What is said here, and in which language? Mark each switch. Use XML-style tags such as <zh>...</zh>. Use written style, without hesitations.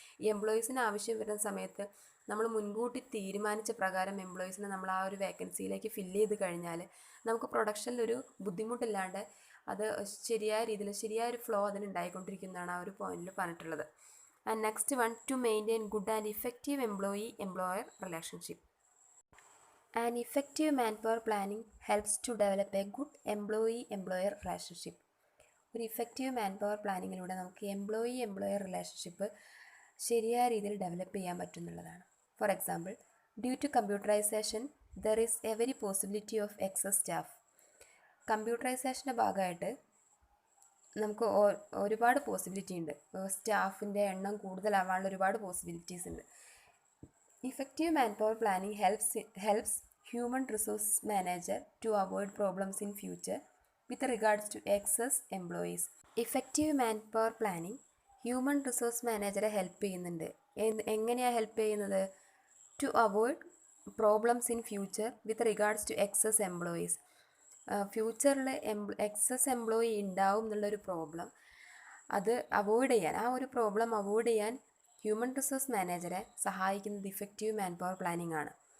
<ml>ഈ എംപ്ലോയീസിന് ആവശ്യം വരുന്ന സമയത്ത് നമ്മൾ മുൻകൂട്ടി തീരുമാനിച്ച പ്രകാരം എംപ്ലോയീസിനെ നമ്മൾ ആ ഒരു വേക്കൻസിയിലേക്ക് ഫില്ല് ചെയ്ത് കഴിഞ്ഞാൽ നമുക്ക് പ്രൊഡക്ഷനിലൊരു ബുദ്ധിമുട്ടില്ലാണ്ട് അത് ശരിയായ രീതിയിൽ ശരിയായൊരു ഫ്ലോ അതിന് ഉണ്ടായിക്കൊണ്ടിരിക്കുന്നതാണ് ആ ഒരു പോയിന്റിൽ പറഞ്ഞിട്ടുള്ളത്.</ml> <en>And next one, to maintain good and effective employee employer relationship. An effective manpower planning helps to develop a good employee-employer relationship.</en> <ml>ഒരു ഇഫക്റ്റീവ് മാൻപവർ പ്ലാനിങ്ങിലൂടെ നമുക്ക് എംപ്ലോയർ റിലേഷൻഷിപ്പ് ശരിയായ രീതിയിൽ ഡെവലപ്പ് ചെയ്യാൻ പറ്റുന്നുള്ളതാണ്.</ml> <en>For example, due to computerisation there is every possibility of excess staff.</en> <ml>കമ്പ്യൂട്ടറൈസേഷൻ്റെ ഭാഗമായിട്ട് നമുക്ക് ഒരുപാട് possibility ഉണ്ട്. സ്റ്റാഫിൻ്റെ എണ്ണം കൂടുതലാവാനുള്ള ഒരുപാട് പോസിബിലിറ്റീസ് ഉണ്ട്.</ml> <en>Effective manpower planning helps human resource manager to avoid problems in future with regards to excess employees. Effective manpower planning</en> <ml>human resource മാനേജറെ help ചെയ്യുന്നുണ്ട്. എങ്ങനെയാണ് help ചെയ്യുന്നത്?</ml> <en>To avoid problems in future with regards to excess employees.</en> <ml>ഫ്യൂച്ചറിൽ excess employee ഉണ്ടാവും എന്നുള്ളൊരു problem അത് avoid ചെയ്യാൻ, ആ ഒരു പ്രോബ്ലം അവോയ്ഡ് ചെയ്യാൻ ഹ്യൂമൻ റിസോഴ്സ് മാനേജറെ സഹായിക്കുന്നത് ഇഫക്റ്റീവ് മാൻപവർ പ്ലാനിംഗ് ആണ്.</ml>